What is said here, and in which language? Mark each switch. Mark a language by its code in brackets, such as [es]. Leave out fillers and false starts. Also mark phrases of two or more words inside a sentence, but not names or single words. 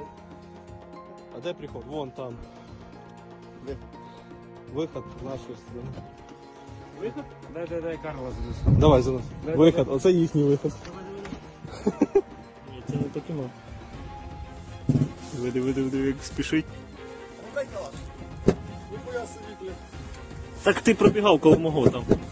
[ru] А де приход? Вон там. Выход наш. Выход? Дай Карла занесу. Давай занес. [uk] Виход, оце їхній виход. Ні, це не таке мав. Диви, як спішить. Дай калаш. Ніхуя собі, блядь. Так ти пробігав коло мого там.